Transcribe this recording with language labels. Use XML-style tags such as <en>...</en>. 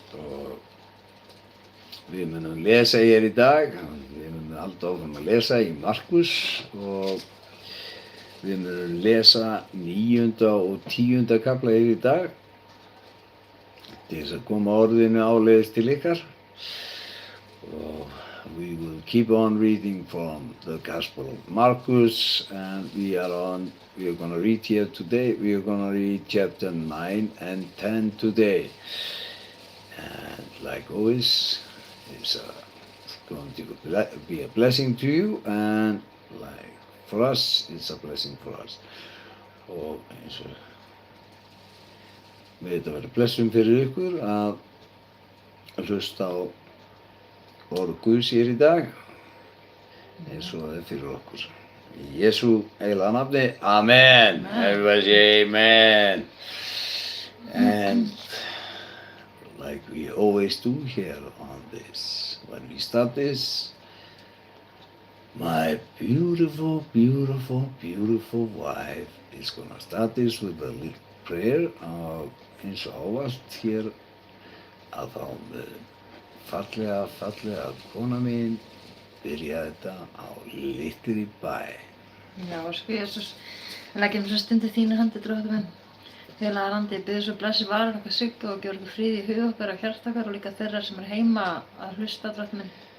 <is>Og við munum lesa hér í dag. Við munum halda áfram að lesa í Markus og við munum lesa 9. og 10. kafla hér í dag til þess að koma orðinu áleiðis til ykkar.</is> <en>Og we will keep on reading from the Gospel of Marcus, and we are going to read here today. We are going to read chapter 9 and 10 today. And like always, it's going to be a blessing to you, and like for us, it's a blessing for us. Og eins og við þetta verður blessun fyrir ykkur að hlusta á orð Guðs hér í dag, eins og það er fyrir okkur.</en> <is>Í Jesú heilaga nafni, amen.</is> <en>Everybody say amen. And like we always do here on this, when we start this, my beautiful, beautiful, beautiful wife is gonna start this with a little prayer.</en> <is>Eins og ávallt hér að þá fallega kona mín byrja þetta á litri bæ. Já, sko Jesús, við leggjum svo stundir þínu hendi, Drottinn minn. Heilaga andi, ég bið svo blessi varir okkar Siggu og gjör okkur frið í hug okkar og hjarta okkar og líka þeirra sem heima að hlusta, Drottinn minn.</is>